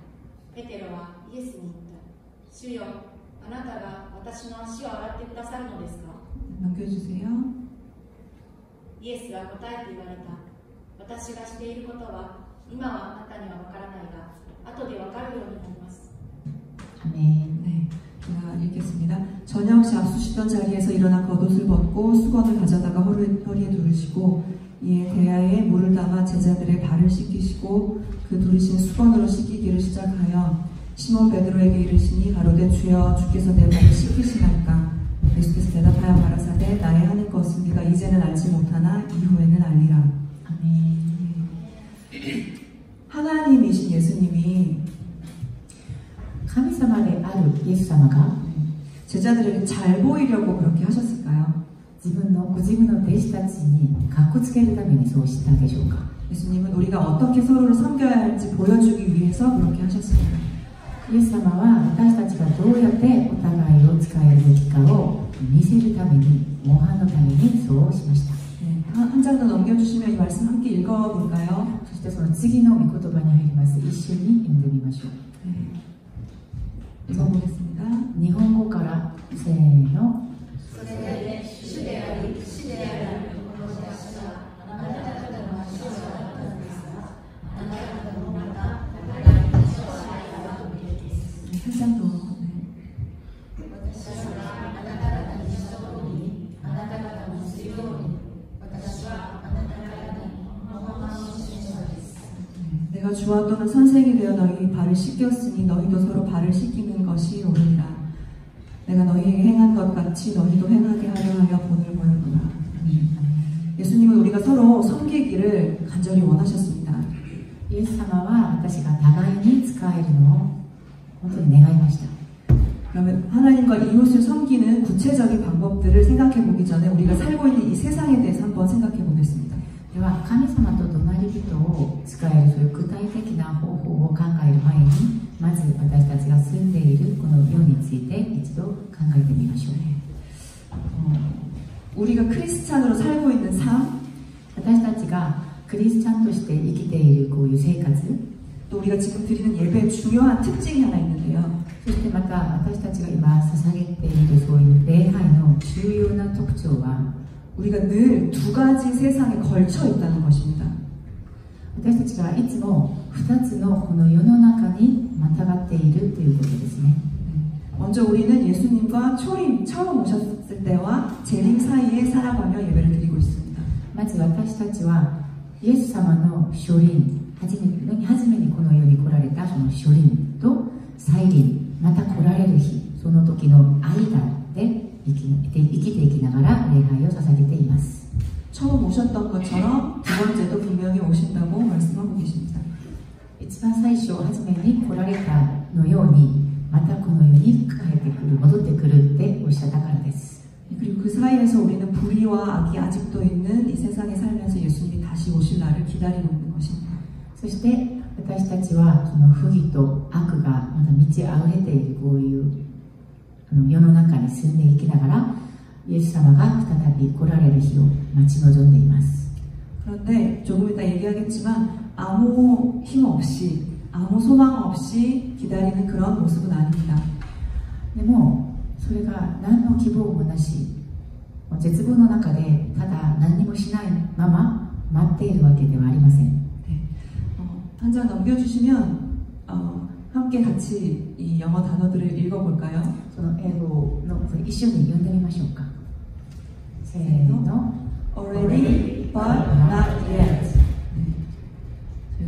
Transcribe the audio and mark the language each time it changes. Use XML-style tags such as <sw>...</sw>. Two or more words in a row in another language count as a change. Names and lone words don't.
<ja>ペテロはイエスに言った。主よ、あなたが私の足を洗ってくださるのですか？</ja> <ko>넘겨주세요.</ko> <ja>イエスは答えて言われた。私がしていることは今はあなたにはわからないが後でわかるようになります。</ja> <ko>아멘. 네, 제가 읽겠습니다. 저녁 잡수시던 자리에서 일어나 겉옷을 벗고 수건을 가져다가 허리에 두르시고 이에 대야에 물을 담아 제자들의 발을 씻기시고 그 두르신 수건으로 씻기기를 시작하여 시몬 베드로에게 이르시니 가로되 주여 주께서 내 발을 씻기시나이까. 예수께서 대답하여 가라사대 나의 하는 것은 네가 이제는 알지 못하나 이후에는 알리라. 아멘. 하나님이신 예수님이</ko> <ja>神様であるイエス様が</ja> <ko>제자들에게 잘 보이려고 그렇게 하셨을까요?</ko> <ja>自分のご自分の弟子たちにかっこつけるためにそうしたでしょうか。</ja> <ko>예수님은 우리가 어떻게 서로를 섬겨야 할지 보여주기 위해서 그렇게 하셨습니다.</ko> <ja>イエス様は私たちがどうやってお互いを使えるべきかを見せるために、模範のためにそうしました。</ja> <ko>네, 한 장 더 넘겨주시면 이 말씀 함께 읽어볼까요?</ko> <ja>そしてその次の御言葉に入ります。一緒に読んでみましょう。</ja> <ko>네, 읽어보겠습니다.</ko> <ja>日本語からせーの。それで主であり死であるこの私はあなた方の主はあなた方ですが、あなた方もまた互いに主は愛があるべきです。</ja> <ko>네, 한 장 더. 네.</ko> <ja>私はあなた方にした通りにあなた方もするように、私はあなた方に模範を示したのです。</ja> <ko>내가 주와 또는 선생이 되어 너희 발을 씻겼으니 너희도 서로 발을 씻기는 것이 옳으니라. 내가 너희에게 행한 것 같이 너희도 행하게 하려 하여 본을 보였구나. 예수님은 우리가 서로 섬기기를 간절히 원하셨습니다.</ko> <ja>イエス様は私が互いに使えるのを本当に願いました。</ja> <ko>그러면 하나님과 이웃을 섬기는 구체적인 방법들을 생각해 보기 전에 우리가 살고 있는 이 세상에 대해서 한번 생각해 보겠습니다.</ko> <ja>では神様と隣人を使えるそういう具体的な方法を考える前に、まず私たちが住んでいるこの世について一度考えてみましょう。</ja> <ko>우리가 크리스찬으로 살고 있는 삶,</ko> <ja>私たちがクリスチャンとして生きているこういう生活、</ja> <ko>또 우리가 지금 드리는 예배의 중요한 특징이 하나 있는데요.</ko> <ja>そしてまた私たちが今捧げているそういう礼拝の重要な特徴は、</ja> <ko>우리가 늘 두 가지 세상에 걸쳐 있다는 것입니다.</ko> <ja>私たちがいつも2つのこの世の中にまたがっているということですね。</ja> <ko>먼저 우리는 예수님과 초림 처음 오셨을 때와 재림 사이에 살아가며 예배를 드리고 있습니다.</ko> <ja>まず私たちはイエス様の初臨、初めにこの世に来られたその初臨と再臨、また来られる日、その時の間で生きていきながら礼拝を捧げています。</ja> <ko>처음 오셨던 것처럼 두 번째도 분명히 오신다고 말씀하고 계십니다.</ko> <ja>一番最初初めに来られたのように、またこの世に帰ってくる、戻ってくるっておっしゃったからです。</ja> <ko>그리고 그 사이에서 우리는 불의와 악이 아직도 있는 이 세상에 살면서 예수님이 다시 오실 날을 기다리고 있는 것입니다.</ko> <ja>そして私たちはその不義と悪がまだ満ち溢れているこういう世の中に住んでいきながら、イエス様が再び来られる日を待ち望んでいます。</ja> <ko>그런데 조금 이따 얘기하겠지만 아무 힘 없이 아무 소망 없이 기다리는 그런 모습은 아닙니다.</ko> <ja>でもそれが何の希望もなし、絶望の中でただ何もしないまま待っているわけではありません。</ja> <ko>네. 한 장 넘겨주시면 함께 같이 이 영어 단어들을 읽어볼까요?</ko> <ja>その英語の一緒に読んでみましょうか。せーの。</ja> <en>Already, but not yet.</en> <ko>네.</ko>